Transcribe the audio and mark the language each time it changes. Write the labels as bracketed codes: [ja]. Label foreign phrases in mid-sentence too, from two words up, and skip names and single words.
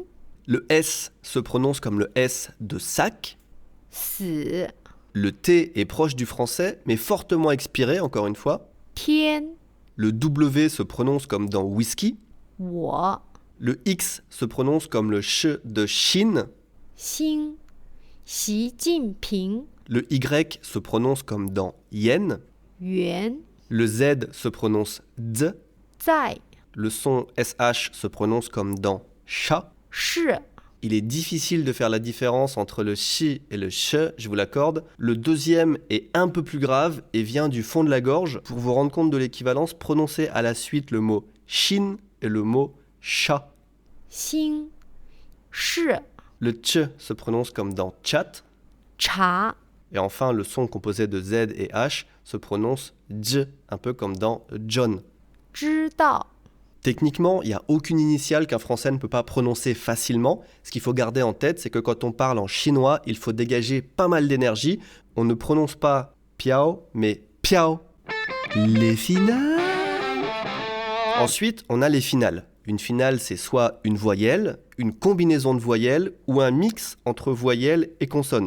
[fr] Le S se prononce comme le S de sac. [zh] 死 [fr] Le T est proche du français, mais fortement expiré, encore une fois. [zh] 天 [fr] Le W se prononce comme dans whisky. [zh] 我 [fr] Le X se prononce comme le ch de Chine. [zh] 心习近平 [fr] Le Y se prononce comme dans yen. [zh] 元 [fr] Le Z se prononce d. [zh] 在 [fr] Le son SH se prononce comme dans chat. [zh] 是 [fr] Il est difficile de faire la différence entre le chi et le che, je vous l'accorde. Le deuxième est un peu plus grave et vient du fond de la gorge. Pour vous rendre compte de l'équivalence, prononcez à la suite le mot shin et le mot chat. [zh] 心是 [fr] Le tch se prononce comme dans chat. [zh] 茶 [fr] Et enfin, le son composé de Z et H se prononce j, un peu comme dans John. [zh] 知道 [fr] Techniquement, il n'y a aucune initiale qu'un français ne peut pas prononcer facilement. Ce qu'il faut garder en tête, c'est que quand on parle en chinois, il faut dégager pas mal d'énergie. On ne prononce pas piao, mais piao. Les finales. Ensuite, on a les finales. Une finale, c'est soit une voyelle, une combinaison de voyelles ou un mix entre voyelles et consonnes.